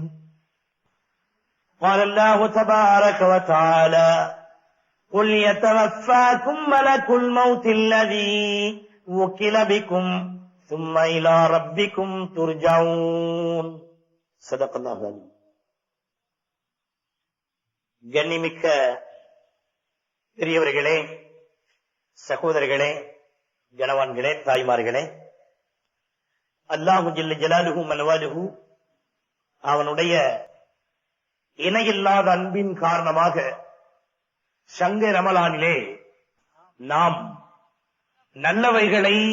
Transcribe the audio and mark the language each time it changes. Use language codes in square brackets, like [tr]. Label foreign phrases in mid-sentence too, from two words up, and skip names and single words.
[ar] قال الله تبارك وتعالى: قل يتوفاكم ملك الموت الذي وكل بكم ثم إلى ربكم ترجعون. صدق الله العظيم. [ta] கண்ணிமிக்க பெரியவர்களே, சகோதரர்களே, கணவான்களே, தாய்மார்களே, [ar] الله جل جلاله [ta] மன்வாலுஹு அவனுடைய இணையில்லாத அன்பின் காரணமாக சங்க ரமலானிலே நாம் நல்லவைகளை